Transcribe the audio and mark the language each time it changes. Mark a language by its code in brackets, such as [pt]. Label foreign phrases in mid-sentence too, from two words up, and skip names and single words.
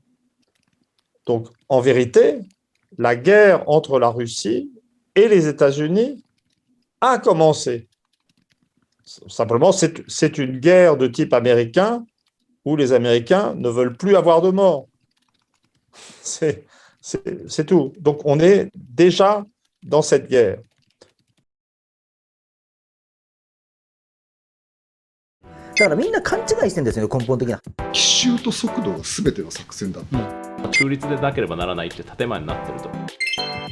[fr] Donc, en vérité, la guerre entre la Russie et les États-Unis a commencé. Simplement, c'est une guerre de type américain où les Américains ne veulent plus avoir de morts. C'est tout. Donc, on est déjà dans cette guerre. [ja] だからみんな勘違いしてるんですよね、根本的な。奇襲と速度が全ての作戦だ。中立でなければならないっていう建前になってると。